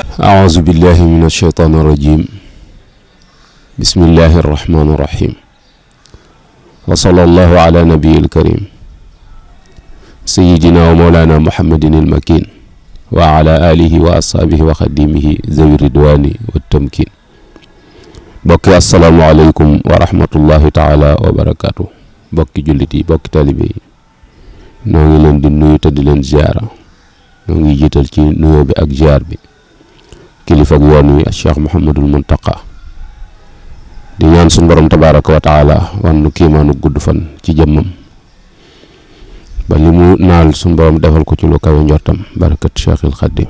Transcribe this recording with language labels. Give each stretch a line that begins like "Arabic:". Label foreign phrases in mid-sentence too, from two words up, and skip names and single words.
Arabic: أعوذ بالله من الشيطان الرجيم. بسم الله الرحمن الرحيم. وصلى الله على نبي الكريم سيدنا ومولانا محمد المكين وعلى آله وأصحابه وخديمه ذوي الرضوان والتمكين. bokki السلام عليكم ورحمة الله تعالى وبركاته.
Wolof: bokki jullit yi bokki talibe yi noo ngi leen di nuyu te di leen ziara. noo ngi jiital ci nuyoo bi ak ziar bi kilifa ak yoon wi Cheikh Mouhamadul Muntaqa di ñaan suñu borom
Arabic: تبارك وتعالى
Wolof: wan nu kiimaanu gudd fan ci jëmmam ba li mu naal suñu borom defal ko ci lu kawe njortam barakat Cheikhil Xadim.